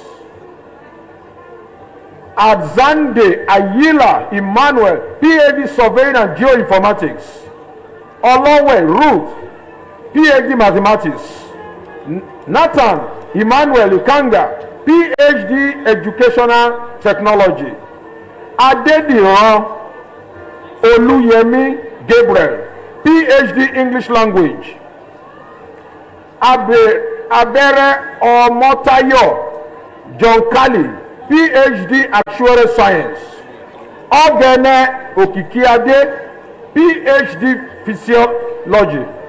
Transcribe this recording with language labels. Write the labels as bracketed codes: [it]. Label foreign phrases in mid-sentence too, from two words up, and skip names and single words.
[en] Adzande Ayila Emmanuel, PhD Surveying and Geoinformatics. Olowe Ruth, PhD Mathematics. Nathan Emmanuel Ikanga, PhD Educational Technology. Adediran Oluyemi Gabriel, PhD English Language. Abere Omotayo John Kali, PhD Actuarial Science. Ogene Okikiade, PhD Physiology.